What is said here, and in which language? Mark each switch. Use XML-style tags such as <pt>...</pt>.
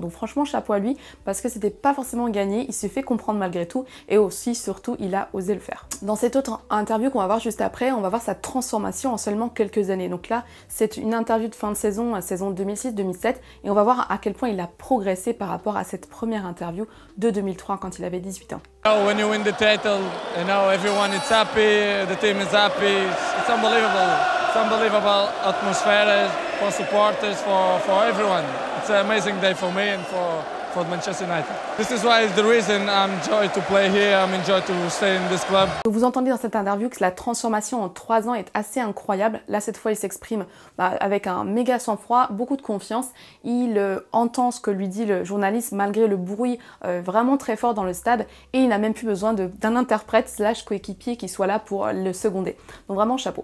<fr>Donc franchement chapeau à lui parce que c'était pas forcément gagné, il s'est fait comprendre malgré tout et aussi surtout il a osé le faire. Dans cette autre interview qu'on va voir juste après, on va voir sa transformation en seulement quelques années. Donc là c'est une interview de fin de saison 2006-2007 et on va voir à quel point il a progressé par rapport à cette première interview de 2003 quand il avait 18 ans.</fr> <en>When you win the title, you know everyone is happy, the team is happy. It's unbelievable. unbelievable atmosphere for supporters, for everyone. It's an amazing day for me and for Manchester United. This is why the reason I'm enjoy to play here. I'm enjoy to stay in this club.</en> <fr>Vous entendez dans cette interview que la transformation en 3 ans est assez incroyable. Là, cette fois, il s'exprime avec un méga sang-froid, beaucoup de confiance. Il entend ce que lui dit le journaliste malgré le bruit vraiment très fort dans le stade et il n'a même plus besoin d'un interprète / coéquipier qui soit là pour le seconder. Donc vraiment chapeau.</fr>